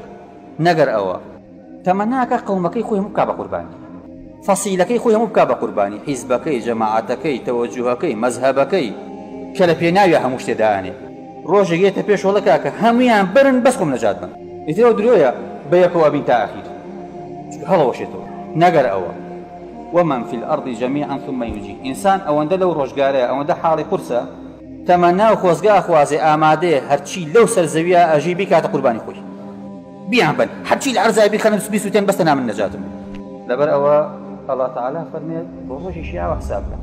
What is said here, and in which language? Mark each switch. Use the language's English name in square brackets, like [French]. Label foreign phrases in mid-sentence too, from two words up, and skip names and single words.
[Central Kurdish] نەگەر ئەوە تەمەناکە قەومەکەی خۆی هەموو بکا بە قوربانی، فەسیلەکەی خۆی هەموو بکا بە قوربانی، حیزبەکەی، جەماعەتەکەی، تەوەجوهەکەی، مەزهەبەکەی کە لە پێناویە هەموو شتێدانێ. ڕۆژێک یێتە پێش وەڵە کاکە هەمویان برن بەس خۆم نەجات بن. ئیترەوە درۆیە بەیەکەوە بین تا ئاخیر هەڵەوەشێتەوە. نەگەر ئەوە [Arabic] ومن في الأرض جميعا ثم ينجيه. [Central Kurdish] ئینسان ئەوەندە لەو ڕۆژگارەیە، ئەوەندە حاڵی قورسە، تەمەنا و خۆزگا خوازێ ئامادەیە هەرچی لەو سەرزەویە ئەژی بیکاتە قوربانی خۆی. بیان بن هەرچی لە عەرزای بیخەنە بیسووتێن بەستە نامن نەجاتم. لەبەر ئەوە [Arabic] الله تعالى [Central Kurdish] فەرمێت بۆ ڕۆژی شیاوە حساب بکە.